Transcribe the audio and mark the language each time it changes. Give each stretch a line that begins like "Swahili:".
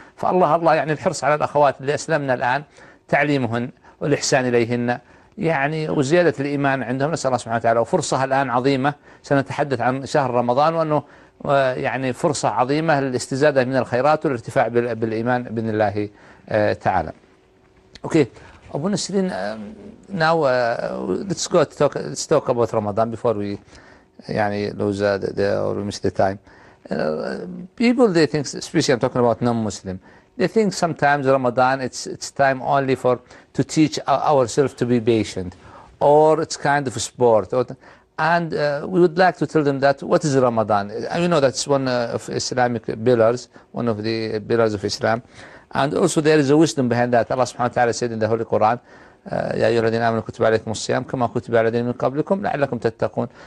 Arabic: فالله الله يعني الحرص على الأخوات اللي أسلمنا الآن، تعليمهن والإحسان إليهن يعني وزيادة الإيمان عندهم، نسأل الله سبحانه وتعالى. وفرصة الآن عظيمة، سنتحدث عن شهر رمضان وأنه يعني فرصة عظيمة للاستزادة من الخيرات والارتفاع بالإيمان بإذن الله تعالى. أوكي أبو نسرين،
English: now let's go to talk, let's talk about Ramadan before we يعني lose the or miss the time. People they think, especially I'm talking about non-Muslim, they think sometimes Ramadan it's time only for to teach ourselves to be patient, or it's kind of a sport. And we would like to tell them that what is Ramadan. You know that's one of Islamic pillars, one of the pillars of Islam. And also there is a wisdom behind that. Allah subhanahu wa ta'ala said in the Holy Quran,
Arabic: يَا أَيُّهَا الَّذِينَ آمَنُوا كُتِبَ عَلَيْكُمُ الصِّيَامُ كَمَا كُتِبَ عَلَى الَّذِينَ مِنْ قَبْلِكُمْ لَعَلَّكُمْ تَتَّقُونَ.